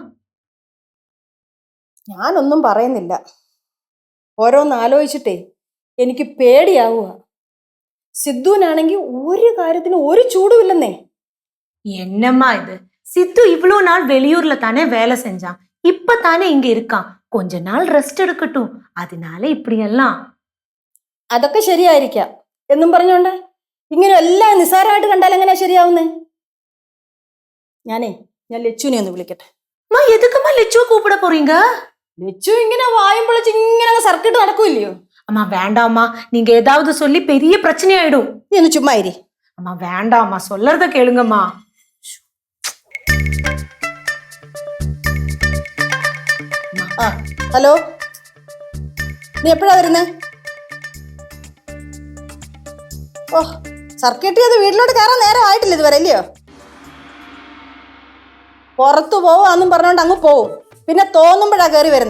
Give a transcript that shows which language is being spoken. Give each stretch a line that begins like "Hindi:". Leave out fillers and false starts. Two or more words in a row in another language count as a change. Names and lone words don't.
Malayalam: ഞാനൊന്നും പറയുന്നില്ല. ഓരോന്ന് ആലോചിച്ചിട്ടേ എനിക്ക് പേടിയാവുക. സിദ്ധുവിനാണെങ്കിൽ ഒരു കാര്യത്തിന് ഒരു ചൂടുമില്ലെന്നേ.
Tamil: என்னம்மா இது? சித்து இவ்வளோ நாள் வெளியூர்ல தானே வேலை செஞ்சான். இப்ப தானே இங்க இருக்கான். கொஞ்ச நாள் ரெஸ்ட் எடுக்கட்டும். அதனால இப்படி எல்லாம்.
Malayalam: അതൊക്കെ ശരിയായിരിക്കാം എന്നും പറഞ്ഞോണ്ട് ഇങ്ങനെ എല്ലാം നിസ്സാരമായിട്ട് കണ്ടാൽ എങ്ങനെയാ ശരിയാവുന്നേ? ഞാൻ ലച്ചുവിനെ ഒന്ന് വിളിക്കട്ടെ.
Tamil: அம்மா, எதுக்கும்மா லெச்சுவை கூப்பிட போறீங்க?
Malayalam: ലച്ചു ഇങ്ങനെ വായും പൊളിച്ച് ഇങ്ങനെ സർക്കിട്ട് നടക്കൂല്ലയോ?
Tamil: அம்மா வேண்டாம்மா, நீங்க ஏதாவது சொல்லி பெரிய பிரச்சனை ஆயிடும்.
Malayalam: നീ ഒന്ന് ചുമ്മാ ഇരി.
Tamil: அம்மா வேண்டாம்மா, சொல்லறத கேளுங்கம்மா.
Malayalam: ആ, ഹലോ, നീ എപ്പോഴാ വരുന്നേ? ഓ, സർക്കിട്ട് ചെയ്ത് വീട്ടിലോട്ട് കയറാൻ നേരം ആയിട്ടില്ല ഇതുവരെ, അല്ലയോ? പുറത്തു പോവാന്നും പറഞ്ഞോണ്ട് അങ്ങ് പോവും, പിന്നെ തോന്നുമ്പോഴാ കയറി വരുന്നേ.